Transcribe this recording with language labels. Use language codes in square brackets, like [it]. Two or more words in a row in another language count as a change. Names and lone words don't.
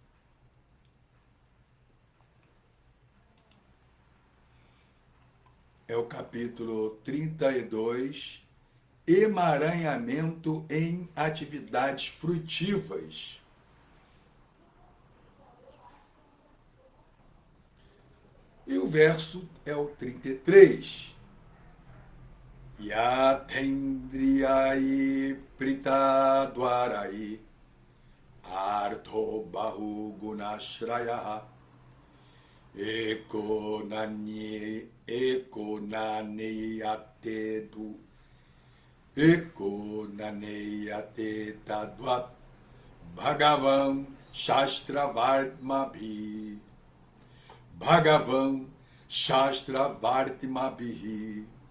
[pt] É o capítulo 32, emaranhamento em atividades frutivas. E o verso é o 33. [sa] यथेन्द्रियै पृथद्द्वारै अर्थो बहु गुणाश्रय एकोनानेयते तद्वत् भगवान् शास्त्रवर्त्मभि भगवान् शास्त्रवर्त्मभि